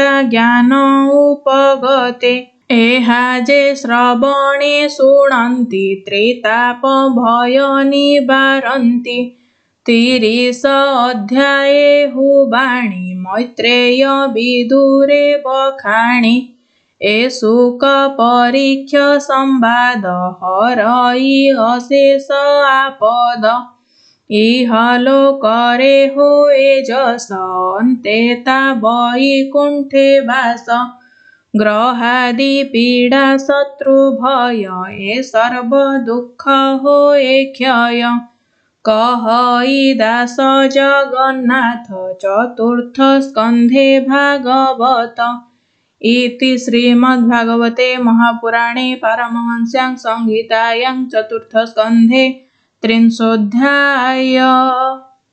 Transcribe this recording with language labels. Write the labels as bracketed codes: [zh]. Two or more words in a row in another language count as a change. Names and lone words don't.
[or] ଜ୍ଞାନ ଉପଗତେ ଏହା ଯେ ଶ୍ରବଣେ ଶୁଣନ୍ତି ତ୍ରିତାପ ଭୟ ନିବାରନ୍ତି 30 ଅଧ୍ୟାୟେ ହୁବାଣୀ ମୈତ୍ରେୟ ବିଦୁରେ ବଖାଣି ଏ ଶୁକ ପରୀକ୍ଷ ସମ୍ବାଦ ହରଇ ଅଶେଷ ଆପଦ ଇହଲୋକରେ ହୋଏ ଯଶ ଅନ୍ତେ ତା ବୈକୁଣ୍ଠେ ବାସ ଗ୍ରହାଦି ପୀଡ଼ା ଶତ୍ରୁ ଭୟ ଏ ସର୍ବ ଦୁଃଖ ହୋଏ କ୍ଷୟ କହଇ ଦାସ ଜଗନ୍ନାଥ ଚତୁର୍ଥ ସ୍କନ୍ଧେ ଭାଗବତ [sa] इति श्रीमद्भागवते महापुराणे पारमहंस्यां संहितायां चतुर्थस्कन्धे 30 अध्याय।